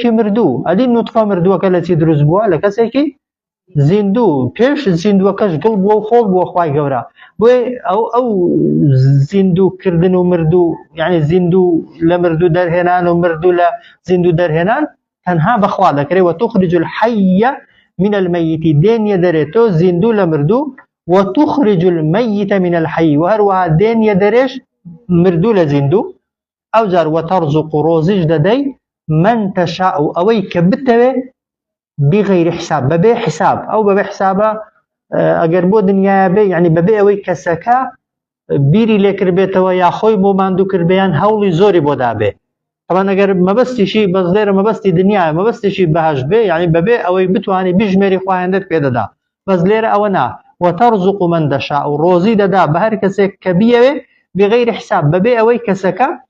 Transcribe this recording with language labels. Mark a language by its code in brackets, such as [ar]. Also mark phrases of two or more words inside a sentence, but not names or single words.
[ckb] ئەدی نوتفە مردووەکە لە چی دروست بووە؟ لە کەسێکی زیندوو پێش زیندووەکەش گڵ بووە و خۆڵ بووە خوای گەورە بۆیە ئەو زیندووکردن و مردوو یعنی زیندوو لە مردوو دەرهێنان و مردوو لە زیندوو دەرهێنان تەنها بەخوا دەکرێت [ar] وتخرج الحي من الميت [ckb] دێنیە دەرێت تۆ زیندوو لە مردوو [ar] وتخرج الميت من الحي [ckb] وهروها دێنیە دەرێش مردوو لە زیندوو ئەو جار وترزق ڕۆزیش دەدەی [ar] من تشاء [ckb] ئەوەی کە بتەوێ [ar] بغير حساب [ckb] ببێ حساب ئەو بەبێ حسابە ئەگەر بۆ دنیاە بێ یعنی بەبێ ئەوەی کەسەکە بیری لێکردبێتەوە یا خۆی بۆ ماندوو کردبیان هەوڵی زۆری بۆ دابێ طبعا ئەگەر مەبەستیشی بەس لێرە مەبەستی دنیاە مەبەستیشی بەهەش بێ یعنی بەبێ ئەوەی بتوانێت بیژمێری خوایندت پێدەدا بەس لێرە ئەوە نا [ar] وترزق من تشاء [ckb] و ڕۆزی دەدا بە هەر کەسێک کە بیەوێ [ar] بغير حساب [ckb] بەبێ ئەوەی کەسەکە